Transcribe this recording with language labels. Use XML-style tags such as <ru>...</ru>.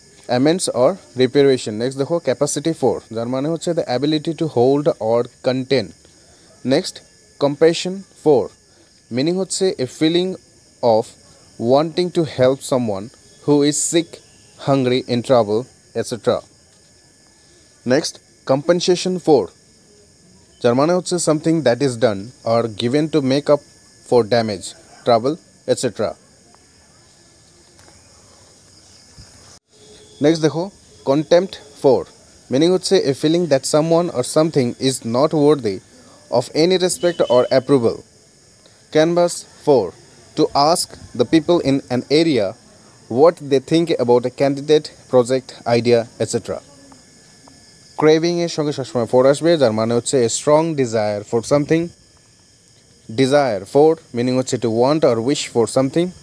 <en>Amends or reparation. Next দেখো capacity four,</en> <bn>যার মানে হচ্ছে</bn> <en>The ability to hold or contain. Next compassion for, meaning হচ্ছে a feeling of wanting to help someone who is sick, hungry, in trouble, etc. Next, compensation for,</en> <bn>যার মানে হচ্ছে</bn> <en>something that is done or given to make up for damage, trouble, etc. Next দেখো contempt for, meaning হচ্ছে a feeling that someone or something is not worthy of any respect or approval. Canvas for, to ask the people in an area what they think about a candidate, project, idea, etc. Craving</en> <bn>এর সঙ্গে সবসময় four আসবে, যার মানে হচ্ছে</bn> <en>a strong desire for something. Desire for, meaning হচ্ছে to want or wish for something.</en>